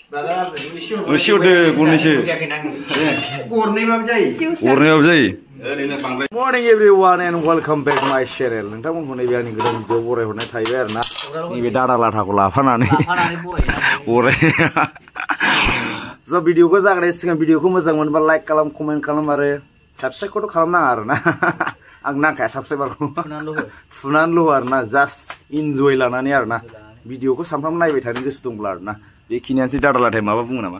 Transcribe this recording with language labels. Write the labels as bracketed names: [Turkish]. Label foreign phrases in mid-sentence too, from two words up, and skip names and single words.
[Bodo] सिवदो गरनैसो गरनैबाबो जायो मर्निं [English] everyone and welcome back my channel [Bodo] नोंथांमोनखौ नैबे आंनि गोदान भिडिअ बरायहरनाय थाहैबाय आरोना नैबे दादा लाथाखौ लाफानानै बराय स' भिडिअखौ जागायनाय सिगां भिडिअखौ मोजां मोनबा लाइक खालाम कमेन्ट खालाम आरो साबस्क्राइबखौथ' खालामनाङा आरोना आं नांखाया साबस्क्राइबारखौ फुनानैल' आरोना [English] just enjoy [Bodo] लानानै आरोना भिडिअखौ सानफ्रामबो नायबाय थानो गोसो दंब्ला आरोना बेखिनियानोसै दादा लाथाय माबा बुङो नामा